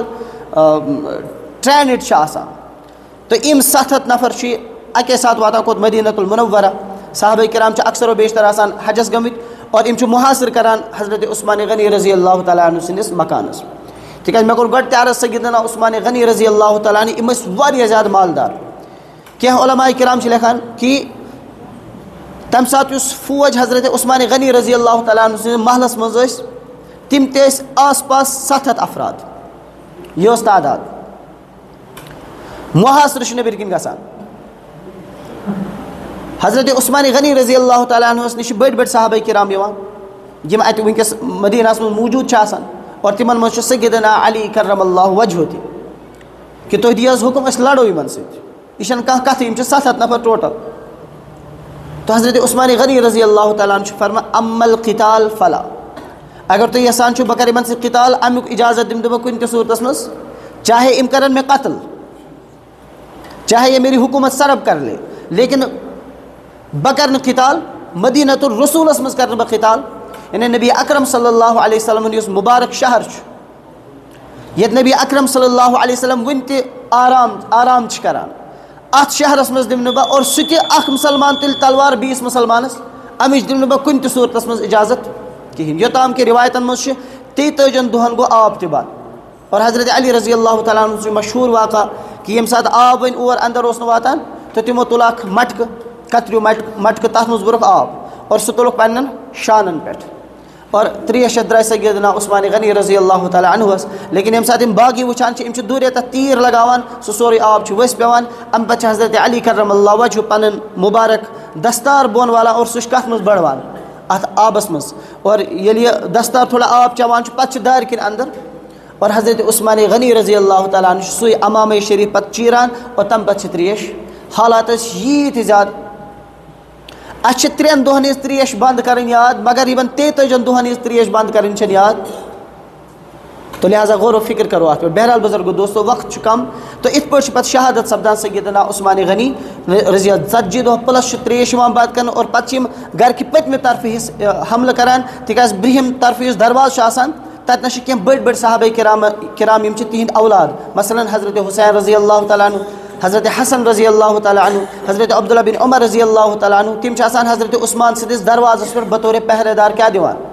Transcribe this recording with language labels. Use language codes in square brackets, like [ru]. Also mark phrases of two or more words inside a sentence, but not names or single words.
[ks] ٹرینڈ چھِ آسان تہٕ یِم 700 نفر چھِ اَکے ساتہٕ واتان کوٚت مدیٖنۃ المنورہ صحابہ کرام چھِ اکثر و بیشتر آسان حجس گٔمٕتۍ اور یِم چھِ محاصر کران حضرت عثمان غنی [ar] رضی اللہ تعالیٰ عنہ [ks] سٕنٛدِس مکانس تِکیٛازِ مےٚ کوٚر گۄڈٕ تہِ عرض سیدنا عثمان غنی [ar] رضی اللہ تعالیٰ عنہ [ks] یِم ٲسۍ واریاہ زیادٕ مالدار کینٛہہ علماء کرام چھِ لیکھان کہ تَمہِ ساتہٕ یُس فوج حضرت عثمان غنی [ar] رضی اللہ تعالیٰ عنہ [ks] سٕنٛدِس محلس منٛز ٲسۍ تِم تہِ ٲسۍ آس پاس 700 افراد یہِ ٲس تعداد محاصرٕ چھُ نیٚبٕرۍ کِنۍ گژھان حضرت عثمان غنی رضی اللہ تعالیٰ عنہس نِش چھِ بٔڑۍ بٔڑۍ صحابہ کرام یِوان یِم اَتہِ وٕنکٮ۪س مدیٖنہس منٛز موٗجوٗد چھِ آسان اور تِمن منٛز چھُ سیدنا علی [ar] کرم اللہ وجہہ [ks] تہِ کہ تُہۍ دِیِو حظ حُکم أسۍ لڑو یِمن سۭتۍ یہِ چھنہٕ کانٛہہ کتھٕے یِم چھِ 700 نفر ٹوٹل تو حضرت عثمان غنی [ar] رضی اللہ تعالیٰ عنہ [ks] چھُ فرمان [ar] اما القتال فلا [ks] اگر تُہۍ یژھان چھِو بہٕ کرٕ یِمن سۭتۍ قتال امیُک اجازت دِمہٕ بہٕ کُنہِ تہِ صوٗرتس منٛز چاہے یِم کرن مےٚ قتل [ur] چاہے یہ میری حکومت سرب کر لے لیکن [ks] بہٕ کرٕ نہٕ قتال مدیٖنۃ الرسوٗلس منٛز کرٕ نہٕ بہٕ قتال یعنی نبی اکرم [ar] صلی اللہ علیہ وسلم [ks] یُس مُبارک شہر چھُ ییٚتہِ نبی اکرم [ar] صلی اللہ علیہ وسلم [ks] وُنہِ تہِ آرام چھِ کران اتھ شہرس منٛز دِمہٕ نہٕ بہٕ اور سُہ تہِ اکھ مُسلمان تُلہِ تلوار بیٚیِس مُسلمانس امِچ دِمہٕ نہٕ بہٕ کُنہِ تہِ صوٗرتس منٛز اجازت کِہینۍ یوٚتام کہ روایتن منٛز چھُ 33 دۄہن گوٚو آب تہِ بنٛد اور حضرت علی [ar] رضی اللہ تعالیٰ عنہ [ks] چھُ مشہوٗر واقعہ کہ ییٚمہِ ساتہٕ آب وۄنۍ اور اندر اوس نہٕ واتان تہٕ تِمو تُل اکھ مٹکہٕ کتریوٗ مٹکہٕ تتھ منٛز بوٚرُکھ آب اور سُہ تُلُکھ پننٮ۪ن شانن پٮ۪ٹھ اور 3 درٛاے سیدنا عثمان غنی رضی اللہ تعالیٰ عنہس لیکن ییٚمہِ ساتہٕ یِم باقٕے وٕچھان چھِ یِم چھِ دوٗرے تتھ تیٖر لگاوان سُہ سورُے آب چھُ ؤسۍ پیٚوان امہِ پتہٕ چھِ حضرت علی [ar] کرم اللہ وجہہ [ks] پنُن مُبارک دستار بۄن والان اور سُہ چھُ کتھ منٛز بڑوان اتھ آبس منٛز اور ییٚلہِ یہِ دستار تھوڑا آب چٮ۪وان چھُ پتہٕ چھِ دارِ کِنۍ اندر اور حضرت عثمان غنی [ar] رضی اللہ تعالیٰ عنہ [ks] چھُ سُے امامے شریف پتہٕ چیٖران اور تمہِ پتہٕ چھِ تریش حالات ٲسۍ ییٖتۍ زیادٕ اَسہِ چھِ 3 دۄہن ہِنٛز تریش بنٛد کرٕنۍ یاد مگر یِمن 33 دۄہن ہِنٛز تریش بنٛد کرٕنۍ چھنہٕ یاد تو لہٰذا غور و فکر کرو اتھ پٮ۪ٹھ بہرحال بُزرگو دوستو وقت چھُ کم تو یِتھ پٲٹھۍ چھِ پتہٕ شہادت سپدان سیدنا عثمان غنی رضی 40 دۄہ پلس چھُ تریش یِوان بنٛد کرنہٕ اور پتہٕ چھِ یِم گرِکہِ پٔتمہِ طرفہٕ حملہٕ کران تِکیٛازِ برٛونٛہِم طرفہٕ یُس دروازٕ چھُ آسان تتنس چھِ کینٛہہ بٔڑۍ بٔڑۍ صحابہ کرام یِم چھِ تِہنٛدۍ اولاد مثلاً حضرت حسین [ar] رضی اللہ تعالیٰ عنہ [ks] حضرت حسن [ar] رضی اللہ تعالیٰ عنہ [ks] حضرت عبداللہ بن عمر [ar] رضی اللہ تعالیٰ عنہ [ks] تِم چھِ آسان حضرت عثمان سٕنٛدِس دروازس پٮ۪ٹھ بطورِ پہرے دار کیٛاہ دِوان